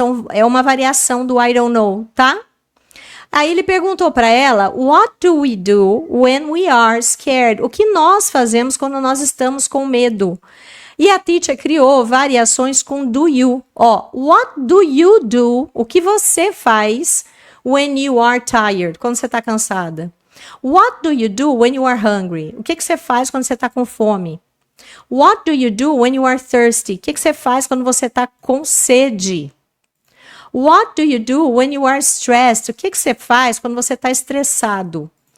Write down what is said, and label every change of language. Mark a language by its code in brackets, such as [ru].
[pt] É uma variação do [en] I don't know, [pt] tá? Aí ele perguntou para ela, [en] what do we do when we are scared? [pt] O que nós fazemos quando nós estamos com medo? E a teacher criou variações com do you. [en] Ó, what do you do? [pt] O que você faz [en] when you are tired? [pt] Quando você está cansada. [en] What do you do when you are hungry? [pt] O que você faz quando você está com fome? [en] What do you do when you are thirsty? [pt] O que você faz quando você está com sede? [en] What do you do when you are stressed? [pt] O que você faz quando você está estressado?